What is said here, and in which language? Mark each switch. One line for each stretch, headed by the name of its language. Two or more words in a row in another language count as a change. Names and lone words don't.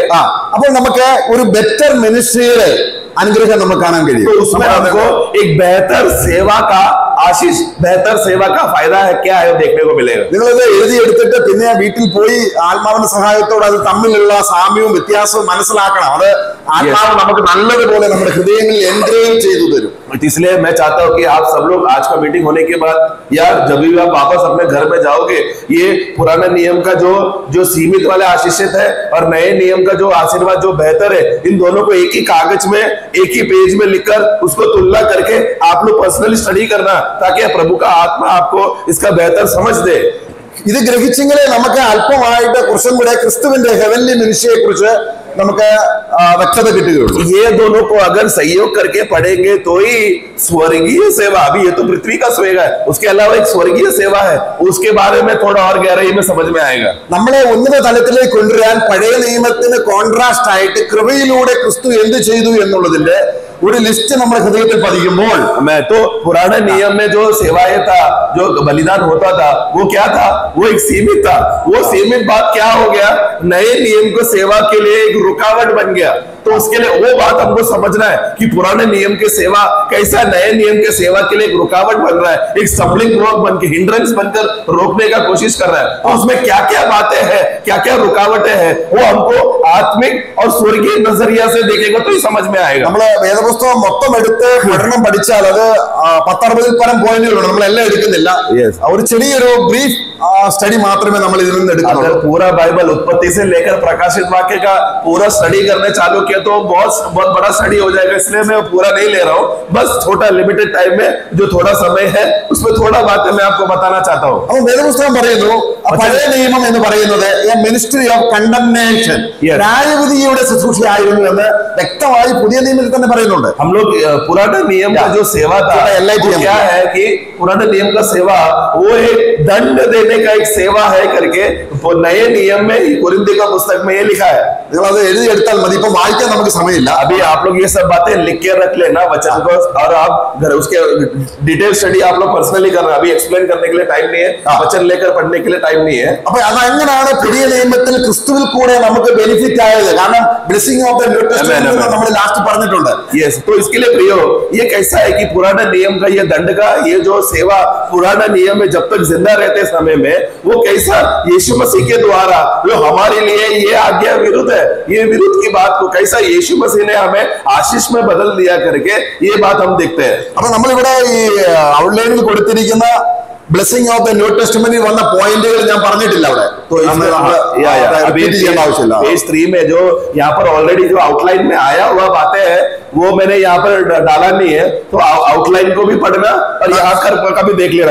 Malayalam: അപ്പോൾ നമുക്ക് ഒരു
English: better ministry
Malayalam: അനുഗ്രഹം നമുക്ക് കാണാൻ കഴിയും।
Hindi: तो उसमें हमको एक बेहतर सेवा का आशीष, बेहतर सेवा का फायदा है क्या है देखने को मिलेगा।
Malayalam: നിങ്ങളിത് എഴുതിയെടുത്തിട്ട് പിന്നെ വീട്ടിൽ പോയി ആത്മാവിന്റെ സഹായത്തോടെ അത് തമ്മിലുള്ള സാമ്യവും വ്യത്യാസവും മനസ്സിലാക്കണം। അത് ആത്മാവ് നമുക്ക് നല്ലതുപോലെ നമ്മുടെ ഹൃദയങ്ങളിൽ എൻഗ്രേവ് ചെയ്തു തരും।
Hindi: इसलिए मैं चाहता हूं कि आप सब लोग आज का मीटिंग होने के बाद या जब भी आप वापस अपने घर में जाओगे, ये पुराने नियम का जो सीमित वाला आशीषित है और नए नियम का जो आशीर्वाद जो बेहतर है, इन दोनों को एक ही कागज में एक ही पेज में लिखकर उसको तुलना करके आप लोग
English: personally study
Hindi: करना, ताकि प्रभु का आत्मा आपको इसका बेहतर समझ दे।
Malayalam: ഇത് ഗ്രഹിച്ചെങ്കിലേ നമുക്ക് അല്പമായിട്ട് കുറച്ചും കൂടെ ക്രിസ്തുവിന്റെ
English: heavenly ministry
Malayalam: കുറിച്ച് നമുക്ക് വ്യക്തത കിട്ടുകയുള്ളൂ।
Hindi: ये दोनों को अगर सहयोग करके पढ़ेंगे तो ही स्वर्गीय सेवा, अभी ये तो पृथ्वी का सेवा है, उसके अलावा एक स्वर्गीय सेवा है, उसके बारे में थोड़ा और गहराई में समझ में आएगा।
Malayalam: നമ്മളെ ഉന്നത തലത്തിലേക്ക് കൊണ്ടുവരാൻ പഴയ നിയമത്തിന് കോൺട്രാസ്റ്റ് ആയിട്ട് കൃപയിലൂടെ ക്രിസ്തു എന്ത് ചെയ്തു എന്നുള്ളതിന്റെ ഒരു ലിസ്റ്റ് നമ്മുടെ ഹൃദയത്തിൽ പതിക്കുമ്പോൾ
Hindi: मैं तो पुराने नियम में जो सेवाएं था, जो बलिदान होता था, वो क्या था? वो एक सीमित था। वो सीमित बात क्या हो गया? नए नियम को सेवा के लिए एक रुकावट बन गया। तो उसके लिए वो बात हमको समझना है कि पुराने नियम के सेवा कैसा नए नियम के सेवा के लिए एक रुकावट बन रहा है, एक
English: stumbling block
Hindi: बनकर, हिंड्रेंस बनकर रोकने का कोशिश कर रहा है। तो उसमें क्या क्या बातें हैं, क्या क्या रुकावटें हैं, वो हमको आत्मिक और स्वर्गीय नजरिया से देखेगा तो ही समझ में आएगा।
Malayalam: നമ്മള് വേദപുസ്തകം മൊത്തം എടുത്ത് പഠനം പഠിച്ചാൽ അത് 10-60 പരം പോയിന്റുകളുണ്ട്, നമ്മളെല്ലാം എടുക്കുന്നില്ല। ഒരു ചെറിയൊരു
English: brief study
Malayalam: മാത്രമേ നമ്മൾ ഇതിൽ നിന്ന് എടുക്കുന്നുള്ളൂ।
Hindi: अगर पूरा बाइबल उत्पत्ति से लेकर प्रकाशित वाक्य का पूरा स्टडी करने चालू किया तो बहुत बड़ा स्टडी हो जाएगा, इसलिए मैं पूरा नहीं ले रहा हूँ। बस छोटा
English: limited time
Hindi: में जो थोड़ा समय है उसमें थोड़ा बातें मैं आपको बताना चाहता हूँ।
Malayalam: അപ്പോൾ വേദപുസ്തകം പറയുന്നു പഴയ നിയമം എന്ന് പറയുന്നത്
English: ministry of condemnation,
Malayalam: ന്യായവിധിയുടെ ശുശ്രൂഷയായിരുന്നു എന്ന് വ്യക്തമായി പുതിയ നിയമത്തിൽ തന്നെ പറയുന്നുണ്ട്।
Hindi: हम लोग पुराने नियम का जो सेवा था क्या है कि पुराने नियम का सेवा वो एक दंड देने का एक सेवा है करके नए नियम में कुरिन्थी का पुस्तक में ये लिखा है।
Malayalam: നിങ്ങൾ അത് എഴുതിയെടുത്താൽ മതി, ഇപ്പൊ വായിക്കാൻ നമുക്ക് സമയമില്ല।
Hindi: अभी आप लोग ये सब बातें लिख के रख लेना वचन को, और आप घर उसके
English: detail study
Hindi: आप लोग पर्सनली करना। अभी एक्सप्लेन करने के लिए टाइम नहीं है, वचन लेकर पढ़ने के लिए टाइम नहीं है।
Malayalam: അപ്പൊ അതെങ്ങനെയാണ് പുതിയ നിയമത്തിൽ ക്രിസ്തുവിൽ കൂടെ നമുക്ക് ബെനിഫിറ്റ് ആയത്? കാരണം
English: blessing of the new testament
Malayalam: നമ്മൾ ലാസ്റ്റ് പറഞ്ഞിട്ടുണ്ട്।
Hindi: यस, तो इसके लिए प्रियो ये कैसा है कि पुराना नियम का ये दंड का ये जो सेवा पुराना नियम में जब तक जिंदा रहते समय में वो कैसा यीशु मसीह के द्वारा जो हमारे लिए ये आज्ञा विरुद्ध है, ये विरुद्ध की बात को कैसा यीशु मसीह ने हमें आशीष में बदल दिया करके ये बात हम देखते हैं।
Malayalam: അപ്പൊ നമ്മളിവിടെ ഈ ഔട്ട്ലൈനിൽ കൊടുത്തിരിക്കുന്ന
English: blessing of the new testament
Malayalam: വന്ന പോയിന്റുകൾ ഞാൻ പറഞ്ഞിട്ടില്ല അവിടെ,
Hindi: पेज 3 में जो यहाँ पर ऑलरेडी जो आउटलाइन में आया हुआ बातें है वो मैंने यहाँ पर डाला नहीं है, तो आउटलाइन को भी पढ़ना और यहाँ का भी देख लेना।